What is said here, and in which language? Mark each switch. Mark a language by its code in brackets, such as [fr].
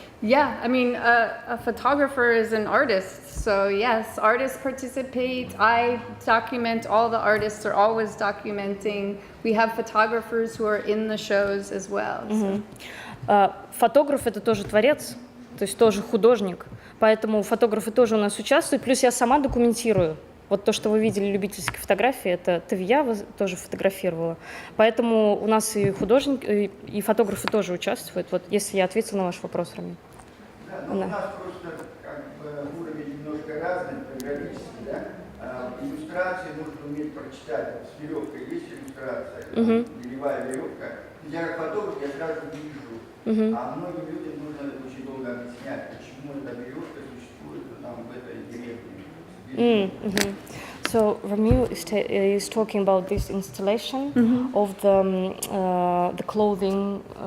[en] Yeah, I mean, a photographer is an artist, so yes, artists participate. I document, all the artists are always documenting. We have photographers who are in the shows as well. [ru] Фотограф — это тоже творец, то есть тоже художник, поэтому фотографы тоже у нас участвуют, плюс я сама документирую. Вот то, что вы видели, любительские фотографии, это Тавия тоже фотографировала. Поэтому у нас и художники, и фотографы тоже участвуют. Вот если я ответила на ваш вопрос, Рами. Да, но у нас просто как бы уровень немножко разный, фотографический, да? Иллюстрации нужно уметь прочитать. Вот с веревкой есть иллюстрация, белевая веревка. Я как фотограф, я сразу вижу. А многим людям нужно очень долго объяснять, почему эта веревка существует там в этой деревне. [en] So Ramil is talking about this installation of the clothing.